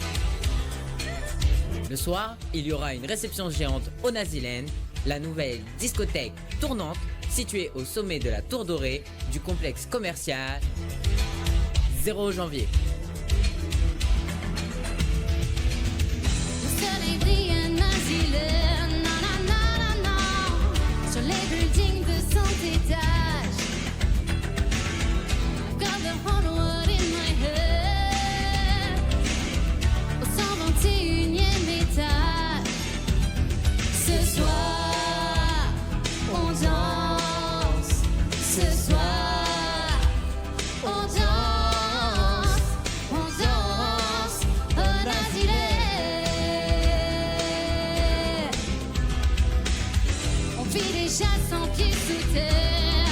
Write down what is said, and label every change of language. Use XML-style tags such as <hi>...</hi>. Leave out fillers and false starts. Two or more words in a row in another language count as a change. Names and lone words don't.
<fr>Le soir, il y aura une réception géante au Naziland, la nouvelle discothèque tournante située au sommet de la Tour Dorée du complexe commercial 0 janvier. Le soleil brille à Naziland, na na na na na, sur les buildings de 100 étages.</fr> <en>I've got the whole world in my head,</en> <fr>au 121e étage. Ce soir, on danse. Ce soir, on danse. On danse au Naziland. On vit déjà sans pieds sous terre.</fr>